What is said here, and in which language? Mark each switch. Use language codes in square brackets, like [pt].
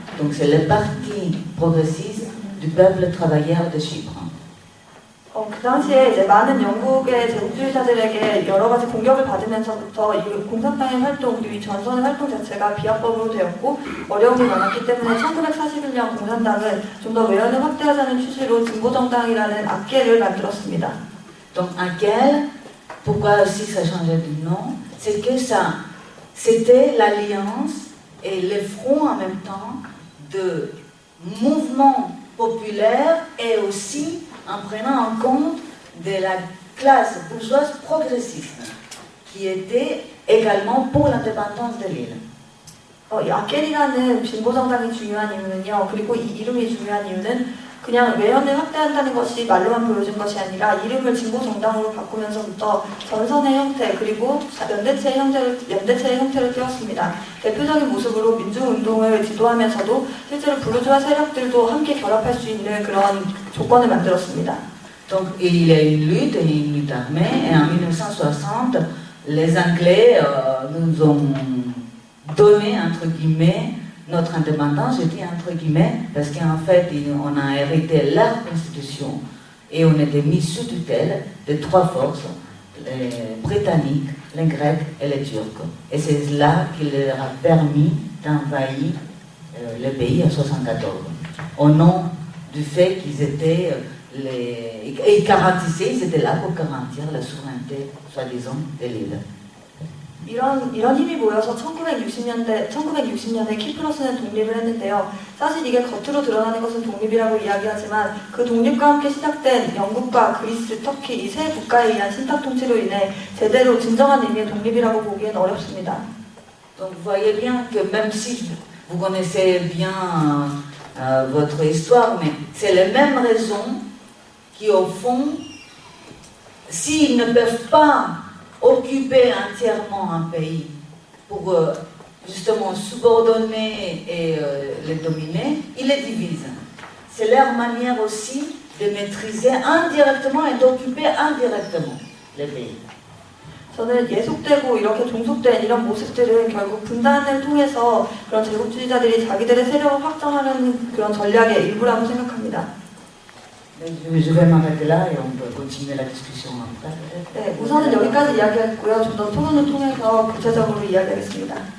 [fr] Donc c'est le parti progressiste du peuple travailleur de Chypre. [ko] 그 당시에 이제 많은 영국의 제국주의자들에게 여러 가지 공격을 받으면서부터 이 공산당의 활동, 이 전선의 활동 자체가 비합법으로 되었고 어려움이 많았기 때문에 1941년 공산당은 좀 더 외연을 확대하자는 취지로 진보정당이라는 악계를 만들었습니다. [fr] Donc AKEL, pourquoi aussi ça changeait de nom, c'est que ça, c'était l'alliance et le front en même temps de mouvements populaires et aussi en prenant en compte de la classe bourgeoise progressiste, qui était également pour l'indépendance de l'île. [ko] 이 아켈이라는 진보 정당이 중요한 이유는요. 그리고 이 이름이 중요한 이유는 그냥 외연을 확대한다는 것이 말로만 보여준 것이 아니라 이름을 진보 정당으로 바꾸면서부터 전선의 형태 그리고 연대체의 형태를 띄웠습니다. 대표적인 모습으로 민주운동을 지도하면서도 실제로 부르주아 세력들도 함께 결합할 수 있는 그런 조건을 만들었습니다. [fr] Donc il y a une lutte armée, et en 1960, les Anglais nous ont donné, entre guillemets, notre indépendance. Je dis entre guillemets, parce qu'en fait, on a hérité la Constitution et on était mis sous tutelle de trois forces, les Britanniques, les Grecs et les Turcs. Et c'est là qu'il leur a permis d'envahir le pays en 1974, au nom du fait qu'ils étaient ils garantissaient, ils étaient là pour garantir la souveraineté, soi-disant, de l'île. [ko] 이런 힘이 모여서 1960년대 키프러스는 독립을 했는데요. 사실 이게 겉으로 드러나는 것은 독립이라고 이야기하지만 그 독립과 함께 시작된 영국과 그리스, 터키 이 세 국가에 의한 신탁 통치로 인해 제대로 진정한 의미의 독립이라고 보기엔 어렵습니다. [fr] Donc vous voyez bien que même si vous connaissez bien votre histoire, mais c'est les mêmes raisons qui au fond, s'ils ne peuvent pas occuper entièrement un pays pour justement subordonner et les dominer, ils les divisent. C'est leur manière aussi de maîtriser indirectement et d'occuper indirectement les pays. [ko] 저는 예속되고 이렇게 종속된 이런 모습들은 결국 분단을 통해서 그런 제국주의자들이 자기들의 세력을 확장하려는 그런 전략의 일부라고 생각합니다. [fr] Je vais m'arrêter là et on peut continuer la discussion après. [ko] 네, 우선은 여기까지 이야기했고요. 좀 더 토론을 통해서 구체적으로 이야기하겠습니다.